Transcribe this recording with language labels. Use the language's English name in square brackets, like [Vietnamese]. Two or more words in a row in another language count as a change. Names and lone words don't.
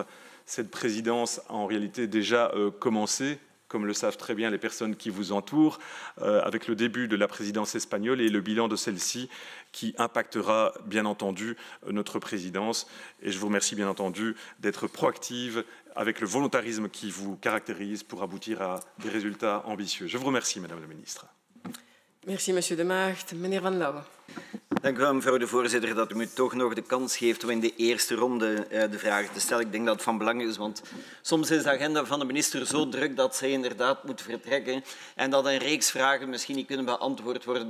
[French] Cette présidence a en réalité déjà commencé, comme le savent très bien les personnes qui vous entourent, avec le début de la présidence espagnole et le bilan de celle-ci qui impactera bien entendu notre présidence. Et je vous remercie bien entendu d'être proactive avec le volontarisme qui vous caractérise pour aboutir à des résultats ambitieux. Je vous remercie, Madame la Ministre. Merci, Monsieur de Maagd. Meneer Van Lauwe. [Dutch] Dank u wel, mevrouw de voorzitter, dat u me toch nog de kans geeft om in de eerste ronde de vragen te stellen. Ik denk dat het van belang is, want soms is de agenda van de minister zo druk dat zij inderdaad moet vertrekken en dat een reeks vragen misschien niet kunnen beantwoord worden.